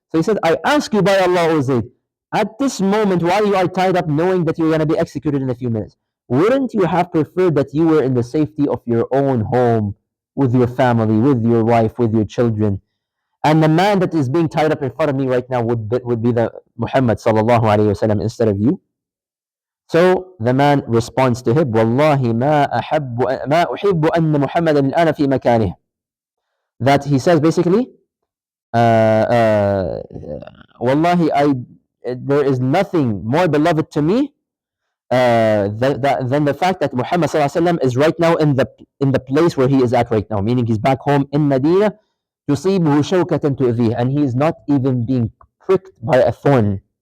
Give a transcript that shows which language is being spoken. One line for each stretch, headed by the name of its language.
English: So he said, I ask you by Allah, O Zayd, at this moment while you are tied up, knowing that you're going to be executed in a few minutes, wouldn't you have preferred that you were in the safety of your own home, with your family, with your wife, with your children? And the man that is being tied up in front of me right now would be the Muhammad sallallahu alayhi wasallam instead of you. So the man responds to him,
Arabic: والله ما أحب أن محمدا الآن في مكانه.
English: That he says basically, Wallahi, there is nothing more beloved to me than the fact that Muhammad sallallahu alaihi wasallam is right now in the place where he is at right now, meaning he's back home in Medina,
Arabic: تصيبه شوكة تؤذيه,
English: and he is not even being pricked by a thorn.